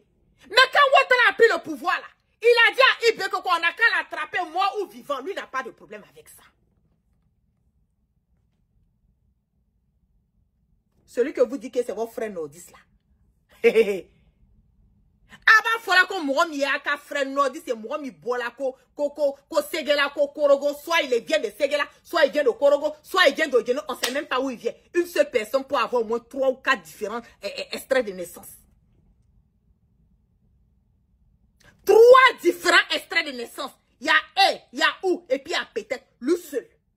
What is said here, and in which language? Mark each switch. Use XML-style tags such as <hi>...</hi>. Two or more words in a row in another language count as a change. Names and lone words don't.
<fr>Mais quand Ouattara a pris le pouvoir là, il a dit à Ibé qu'on a qu'à l'attraper mort ou vivant. Lui n'a pas de problème avec ça. Celui que vous dites que c'est votre frère nordiste là.</fr> <dyu>Aba fola ko mo mi aka</dyu> <fr>frère nordiste c'est</fr> <dyu>mo mi bola ko Ségéla ko Korogo,</dyu> <fr>soit il vient de Ségéla, soit il vient de Korogo, soit il vient de Djeno, on sait même pas où il vient. Une seule personne pour avoir au moins 3 ou 4 différents extraits de naissance. 3 différents extraits de naissance. Il y a il y a où, et puis il y a peut-être le seul.</fr>